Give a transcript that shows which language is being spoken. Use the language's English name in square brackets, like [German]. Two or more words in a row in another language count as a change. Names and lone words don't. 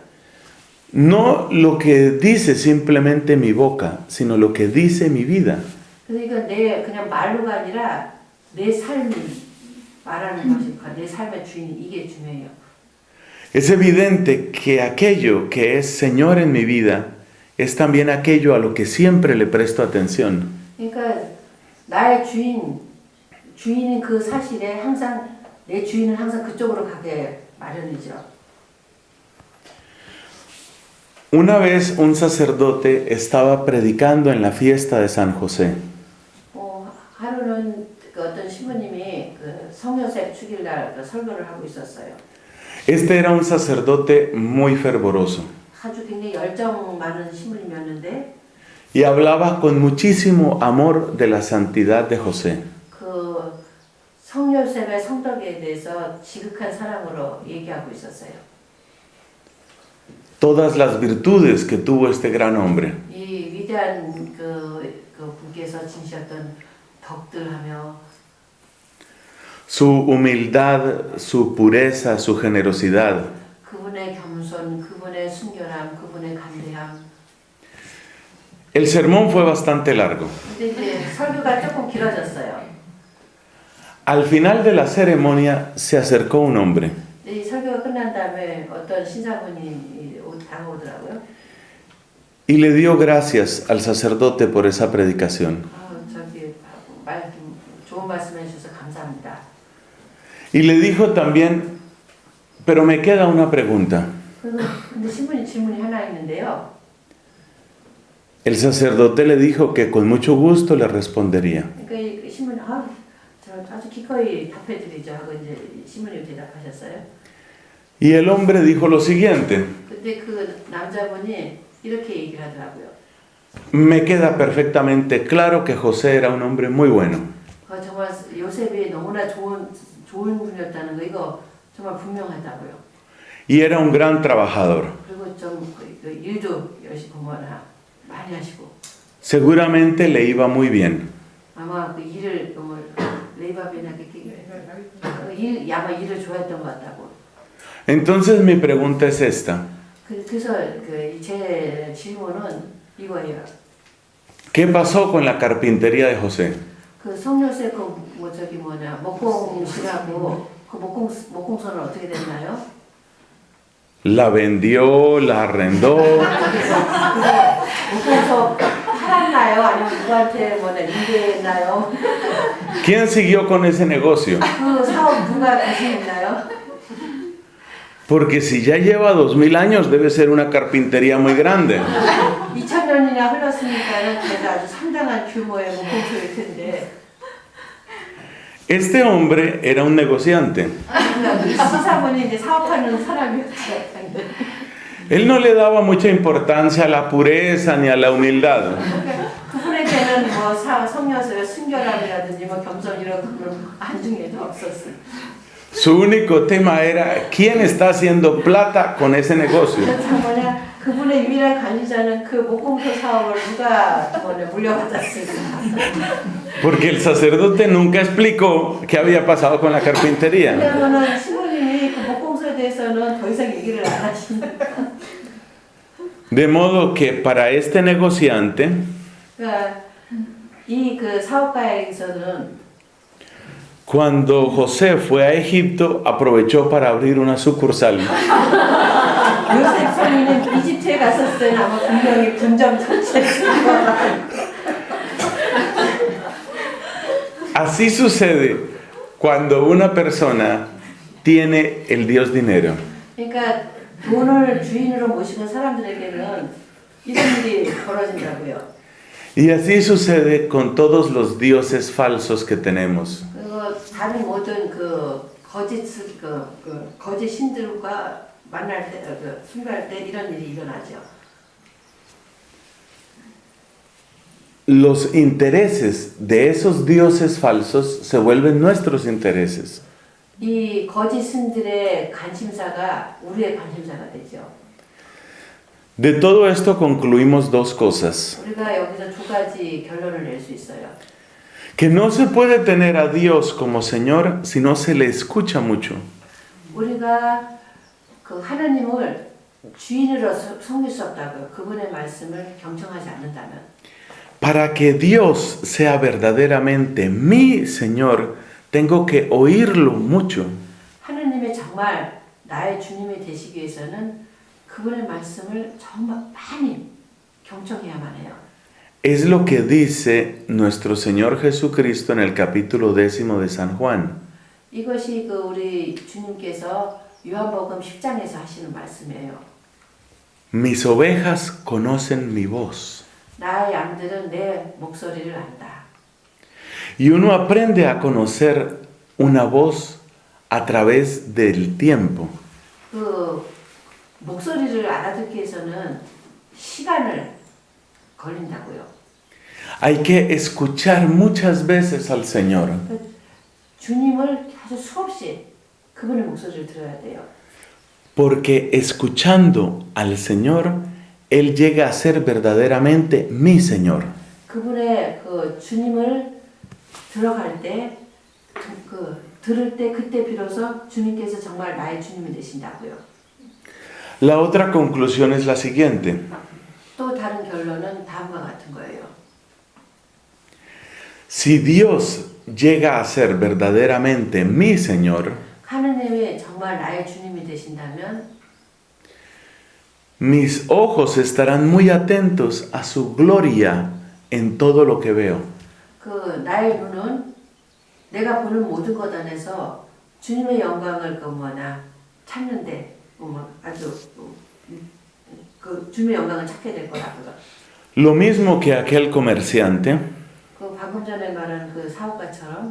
[Spanish] No lo que dice simplemente mi boca, sino lo que dice mi vida. [Korean] 그러니까 그냥 말로가 아니라 내 삶이 말하는 것이니까 내 삶의 주인이 이게 중요해요. [Spanish] Es evidente que aquello que es Señor en mi vida es también aquello a lo que siempre le presto atención. [Korean] 그러니까 나의 주인인 그 사실에 항상 내 주인은 항상 그쪽으로 가게 마련이죠. [Spanish] Una vez un sacerdote estaba predicando en la fiesta de San José. [Korean] 하루는 어떤 신부님이 성요셉 축일날 설교를 하고 있었어요. [Spanish] Este era un sacerdote muy fervoroso [Korean] 아주 굉장히 열정 많은 신부님이었는데 [Spanish] y hablaba con muchísimo amor de la santidad de José. [Korean] 그 성요셉의 성덕에 대해서 지극한 사랑으로 얘기하고 있었어요. [Spanish] Todas las virtudes que tuvo este gran hombre. [Korean] 이 위대한 그 분께서 지니셨던 덕들하며 [Spanish] Su humildad, su pureza, su generosidad. [Korean] 그분의 겸손, 그분의 순결함, 그분의 간대함. [Spanish] El sermón fue bastante largo. [Korean] 근데 이제 설교가 조금 길어졌어요. [Spanish] Al final de la ceremonia se acercó un hombre [Korean] 이 설교가 끝난 다음에 어떤 신사분이 다가오더라고요. [Spanish] y le dio gracias al sacerdote por esa predicación. [Korean] 좋은 말씀 해주셔서 감사합니다. [Spanish] Y le dijo también, pero me queda una pregunta. [Korean] 근데 질문이 하나 있는데요. [Spanish] El sacerdote le dijo que con mucho gusto le respondería. [Korean] 그러니까 이 신부님 아주 기꺼이 답해드리죠 하고 이제 신부님 대답하셨어요. [Spanish] Y el hombre dijo lo siguiente. [Korean] 근데 그 남자분이 이렇게 얘기를 하더라고요. [Spanish] me queda perfectamente claro que José era un hombre muy bueno. [Korean] 정말 요셉이 너무나 좋은 분이었다는 거 이거 정말 분명하다고요. [Spanish] Y era un gran trabajador. [Korean] 그리고 좀 일도 열심히 뭐나 많이 하시고. [Spanish] Seguramente le iba muy bien. [Korean] 아마 그 일을 레이바비나 아마 일을 좋아했던 것 같다고. [Spanish] Entonces mi pregunta es esta. [Korean] 그래서 제 질문은 이거예요. [Spanish] ¿Qué pasó con la carpintería de José? [Korean] 그 성요셉 목공실하고 그 목공소는 어떻게 됐나요? [Spanish] ¿La vendió? ¿La arrendó? [Korean] 목공소 팔았나요? 아니면 누구한테 임대했나요? [Spanish] ¿Quién siguió con ese negocio? [Korean] 그 사업 누가 대신했나요? [Spanish] Porque si ya lleva 2000 años debe ser una carpintería muy grande. [Korean] 2000년이나 흘렀으니까는 그래도 아주 상당한 규모의 목공소일 텐데. [Spanish] Este hombre era un negociante. [Korean] 시사분이 이제 사업하는 사람이었죠. [Spanish] Él no le daba mucha importancia a la pureza ni a la humildad. [Korean] 그분에게는 성녀의 순결함이라든지 겸손 이런 그런 안중에도 없었어요. [Spanish] Su único tema era quién está haciendo plata con ese negocio. [Korean] 그분의 유일한 관리자는 그 목공소 사업을 누가 물려받았을까. [Spanish] Porque el sacerdote nunca explicó qué había pasado con la carpintería. [Korean] 왜냐하면 신부님이 그 목공소에 대해서는 더 이상 얘기를 안 하시니까. [Spanish] De modo que para este negociante, [Korean] 그러니까 그 사업가에게서는 [Spanish] cuando José fue a Egipto, aprovechó para abrir una sucursal. [Korean] 요셉 성인은 이집트에 갔었을 때는 아마 분명히 분점 설치했을 거예요. [Spanish] Así sucede cuando una persona tiene el Dios dinero. [Korean] 그러니까 돈을 주인으로 모시는 사람들에게는 이런 일이 벌어진다고요. [Spanish] Y así sucede con todos los dioses falsos que tenemos. [Korean] 그리고 다른 모든 거짓 신들과 만날 때, 숭배할 때 이런 일이 일어나죠. [Spanish] Los intereses de esos dioses falsos se vuelven nuestros intereses. [Korean] 이 거짓 신들의 관심사가 우리의 관심사가 되죠. [Spanish] De todo esto concluimos dos cosas. [Korean] 우리가 여기서 두 가지 결론을 낼 수 있어요. [Spanish] Que no se puede tener a Dios como Señor si no se le escucha mucho. [Korean] 우리가 그 하나님을 주인으로 섬길 수 없다고요. 그분의 말씀을 경청하지 않는다면. [Spanish] Para que Dios sea verdaderamente mi Señor, tengo que oírlo mucho. [Korean] 하나님의 정말 나의 주님이 되시기 위해서는 그분의 말씀을 정말 많이 경청해야만 해요. [Spanish] Es lo que dice nuestro Señor Jesucristo en el capítulo 10 de San Juan. [Korean] 이것이 우리 주님께서 요한복음 10장에서 하시는 말씀이에요. [Spanish] Mis ovejas conocen mi voz. [Korean] 나의 양들은 내 목소리를 안다. [Spanish] Y uno aprende a conocer una voz a través del tiempo. [Korean] 그 목소리를 알아듣기 위해서는 시간을 걸린다고요. [Spanish] Hay que escuchar muchas veces al Señor. [Korean] 주님을 아주 수없이 그분의 목소리를 들어야 돼요. [Spanish] Porque escuchando al Señor, Él llega a ser verdaderamente mi Señor. [Korean] 그분의 주님을 들어갈 때, 들을 때 그때 비로소 주님께서 정말 나의 주님이 되신다고요. [Spanish] La otra conclusión es la siguiente. [Korean] 또 다른 결론은 다음과 같은 거예요. [Spanish] Si Dios llega a ser verdaderamente mi Señor, [Korean] 하느님이 정말 나의 주님이 되신다면 [Spanish] mis ojos estarán muy atentos a su gloria en todo lo que veo. [Korean] 나의 눈은 내가 보는 모든 것 안에서 주님의 영광을 찾는데 아주 주님의 영광을 찾게 될 거라고요. [Spanish] Lo mismo que aquel comerciante [Korean] 방금 전에 말한 사업가처럼